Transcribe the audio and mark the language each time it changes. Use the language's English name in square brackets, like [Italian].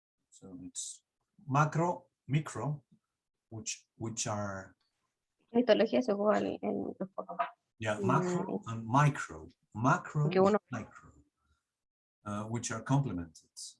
[English] So it's macro, micro, which are [Spanish] Histología se ocupa en microscopio. [English] yeah, macro and micro, macro, [Spanish] Que uno- [English] micro, which are complemented.